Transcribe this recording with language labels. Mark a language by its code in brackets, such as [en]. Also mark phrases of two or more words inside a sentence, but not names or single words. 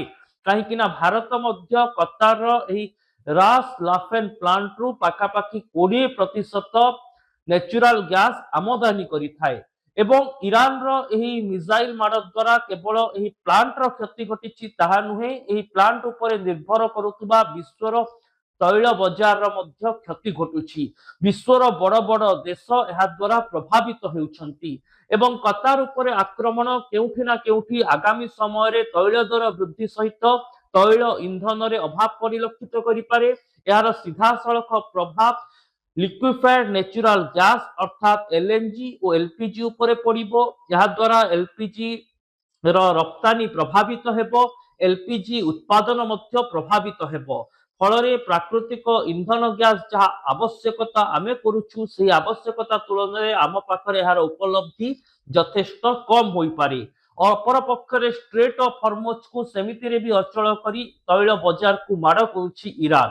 [or] କାହିଁକି ନା ଭାରତ ମଧ୍ୟ କତାରର ଏହି ରାସ୍ ଲାଫେନ୍ ପ୍ଲାଣ୍ଟରୁ ପାଖାପାଖି 20% [en] natural gas [or] ଆମଦାନୀ କରିଥାଏ ଏବଂ ଇରାନର ଏହି ମିସାଇଲ ମାଡ଼ ଦ୍ୱାରା କେବଳ ଏହି ପ୍ଲାଣ୍ଟର କ୍ଷତି ଘଟିଛି ତାହା ନୁହେଁ, ଏହି ପ୍ଲାଣ୍ଟ ଉପରେ ନିର୍ଭର କରୁଥିବା ବିଶ୍ୱର ତୈଳ ବଜାରର ମଧ୍ୟ କ୍ଷତି ଘଟୁଛି। ବିଶ୍ୱର ବଡ଼ ବଡ଼ ଦେଶ ଏହା ଦ୍ୱାରା ପ୍ରଭାବିତ ହେଉଛନ୍ତି ଏବଂ କତାର ଉପରେ ଆକ୍ରମଣ କେଉଁଠି ନା କେଉଁଠି ଆଗାମୀ ସମୟରେ ତୈଳ ଦର ବୃଦ୍ଧି ସହିତ ତୈଳ ଇନ୍ଧନରେ ଅଭାବ ପରିଲକ୍ଷିତ କରିପାରେ। ଏହାର ସିଧାସଳଖ ପ୍ରଭାବ [en] liquefied natural gas [or] ଅର୍ଥାତ୍ ଏଲଏନଜି ଓ ଏଲପିଜି ଉପରେ ପଡ଼ିବ। ଏହାଦ୍ୱାରା ଏଲପିଜି ର ରପ୍ତାନି ପ୍ରଭାବିତ ହେବ, ଏଲ୍ପିଜି ଉତ୍ପାଦନ ମଧ୍ୟ ପ୍ରଭାବିତ ହେବ। ଫଳରେ ପ୍ରାକୃତିକ ଇନ୍ଧନ ଗ୍ୟାସ ଯାହା ଆବଶ୍ୟକତା ଆମେ କରୁଛୁ ସେହି ଆବଶ୍ୟକତା ତୁଳନାରେ ଆମ ପାଖରେ ଏହାର ଉପଲବ୍ଧି ଯଥେଷ୍ଟ କମ ହୋଇପାରେ। ଅପରପକ୍ଷରେ ଷ୍ଟ୍ରେଟ୍ ଅଫ୍ ହର୍ମୁଜକୁ ସେମିତିରେ ବି ଅଚଳ କରି ତୈଳ ବଜାରକୁ ମାଡ଼ କରୁଛି ଇରାନ।